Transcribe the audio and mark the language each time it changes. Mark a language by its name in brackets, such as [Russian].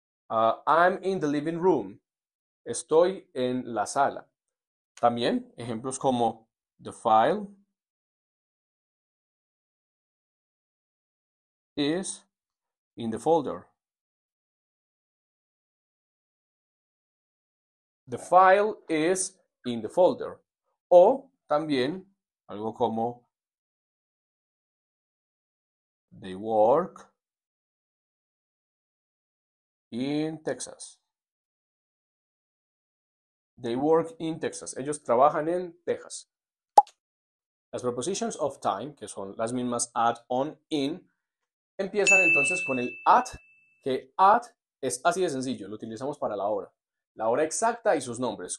[English] I'm in the living room. [Spanish] Estoy en la sala. También ejemplos como [English] the file is in the folder. The file is in the folder. [Spanish] O también algo como [English] they work in Texas. They work in Texas. [Spanish] Ellos trabajan en Texas. Las prepositions of time, que son las mismas at, on, in, empiezan entonces con el at, que at es así de sencillo, lo utilizamos para la hora exacta y sus nombres.